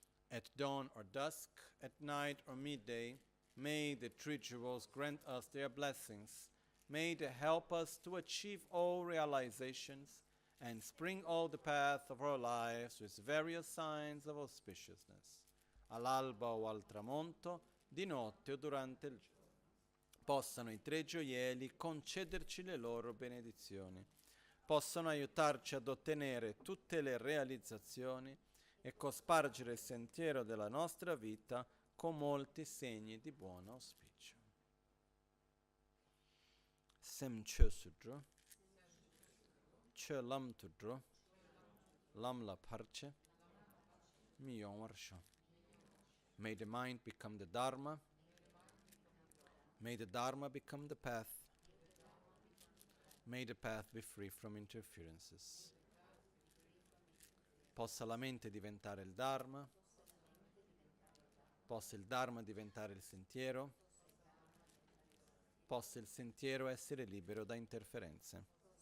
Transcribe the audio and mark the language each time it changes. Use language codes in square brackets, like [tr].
[en] At dawn or dusk, at night or midday, may the three jewels grant us their blessings. May they help us to achieve all realizations and spring all the path of our lives with various signs of auspiciousness. [it] All'alba o al tramonto, di notte o durante il giorno, possano i tre gioielli concederci le loro benedizioni, possano aiutarci ad ottenere tutte le realizzazioni e cospargere il sentiero della nostra vita con molti segni di buon auspicio. [bo] Sem Chö Sudro, Chö Lam Tudro, Lam La Parche, Mi Yong Warsho. [en] May the mind become the Dharma. May the Dharma become the path. May the path be free from interferences. [it] Possa la mente diventare il Dharma. Possa il Dharma diventare il sentiero. Possa il sentiero essere libero da interferenze.